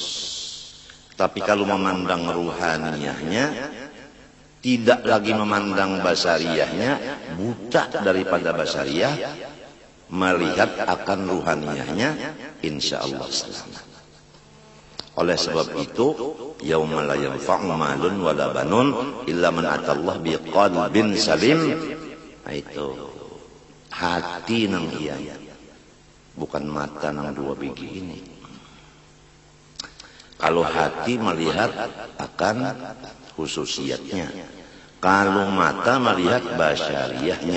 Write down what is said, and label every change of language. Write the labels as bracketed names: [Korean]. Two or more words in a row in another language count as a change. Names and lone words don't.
[Indonesian] Tapi kalau memandang ruhaniyahnya, tidak lagi memandang basyariahnya, buta daripada basyariah, melihat akan ruhaniyahnya, insya Allah selamat. Oleh sebab itu, [Arabic] يوم لا ينفع مال ولا بنون إلا من أتى الله بقلب سليم. [Banjar] Nah, itu hati nang iya, bukan mata nang dua biji ini. [Indonesian] Kalau hati melihat akan khususiyatnya, kalau mata melihat basyariahnya.